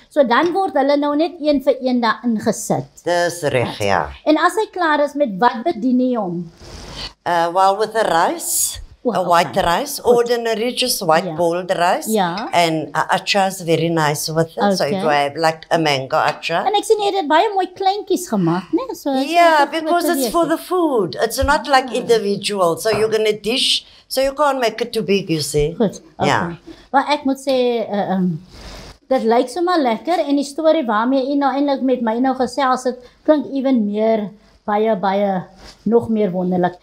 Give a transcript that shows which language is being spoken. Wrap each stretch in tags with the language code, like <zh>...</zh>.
<af>So dan word hulle nou net een vir een daar ingesit. Dis reg, ja. En as hy klaar is, met wat bedien jy hom?</af> <en>Well, with the rice, A white rice, ordinary, just white boiled rice.</en> <af>Ja.</af> <en>And acha is very nice with it. So if you have like a mango acha.</en> <af>En ek sien jy het dit baie mooi kleintjies gemaak, né?</af> <en>So Yeah, because it's for the food. It's not like individual. So you're going to dish, so you can't make it too big, you see.</en> <af>Goed. Okay. Ja. Maar ek moet sê dit lyk sommer lekker en die storie waarmee u nou eintlik met my nou gesels het, klink even meer baie nog meer wonderlik.</af>